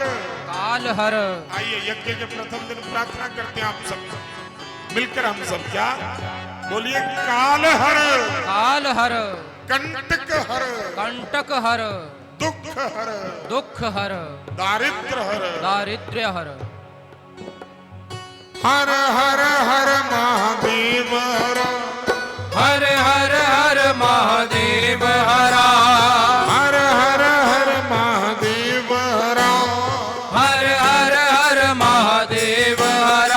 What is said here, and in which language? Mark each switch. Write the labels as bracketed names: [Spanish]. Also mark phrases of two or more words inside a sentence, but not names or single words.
[Hindi] काल हर। आइए यज्ञ के प्रथम दिन प्रार्थना करते हैं आप सब मिलकर, हम सब क्या बोलिए, काल हर, काल हर, कंटक हर, कंटक हर, दुख हर, दुख हर, दारिद्र हर, दारिद्र्य हर, हर हर हर महादेव हर, हर हर हर महादेव हरा, हर हर हर महादेव हरा, हर हर हर महादेव हरा,